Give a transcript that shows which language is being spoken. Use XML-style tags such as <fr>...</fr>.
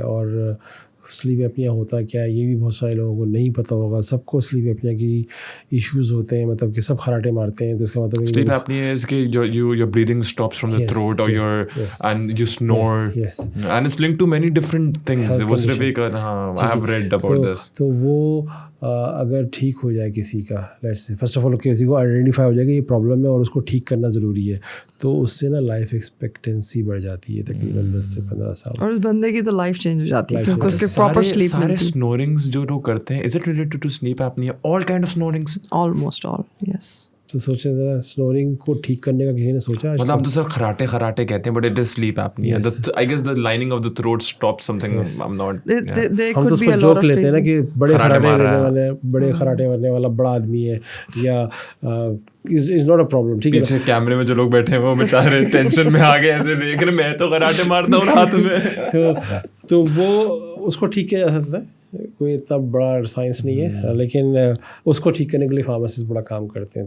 <ur>اور sleep apnoea ہوتا کیا ہے یہ بھی بہت سارے لوگوں کو نہیں پتہ ہوگا. سب کو سلیپ ایپنیا کی ایشوز ہوتے ہیں, مطلب کہ سب خراٹے مارتے ہیں. تو اس کا مطلب</ur> <en>Sleep apnoea is کہ your breathing stops from the throat or your and you snore, and it's linked to many different things. وہ صرف ایک I have read about this.</en> <ur>تو وہ اگر ٹھیک ہو جائے کسی کا, let's say first of all کسی کو آئیڈینٹیفائی ہو جائے کہ یہ پرابلم ہے اور اس کو ٹھیک کرنا ضروری ہے, تو اس سے نا لائف ایکسپیکٹینسی بڑھ جاتی ہے تقریباً 10 سے 15 سال, اور اس بندے کی تو لائف چینج ہو جاتی ہے کیونکہ اس کے پراپر سلیپ سارے سنورنگز جو لوگ کرتے ہیں,</ur> <en>is it related to sleep apnea? All kind of snorings? Almost all, yes.</en> <ur>تو سوچیں ذرا, سنورنگ کو ٹھیک کرنے کا کسی نے سوچا؟ مطلب ہم تو سر خراٹے خراٹے کہتے ہیں,</ur> <en>but it is sleep apnea. I guess the lining of the throat stops something. I'm not. There could be a lot of</en> <ur>joke لیتے ہیں نا کہ بڑے خراٹے مارنے والے, بڑے خراٹے مارنے والا بڑا آدمی ہے, یا is not a problem. ٹھیک ہے, پیچھے کیمرے میں جو لوگ بیٹھے ہیں وہ بیچارے ٹینشن میں آ گئے ایسے دیکھ رہے, میں تو خراٹے مارتا ہوں ہاتھ میں. تو وہ اس کو ٹھیک کیا جا سکتا ہے. کوئی اتنا بڑا سائنس نہیں ہے, لیکن اس کو ٹھیک کرنے کے لیے فارماسسٹ بڑا کام کرتے ہیں.</ur>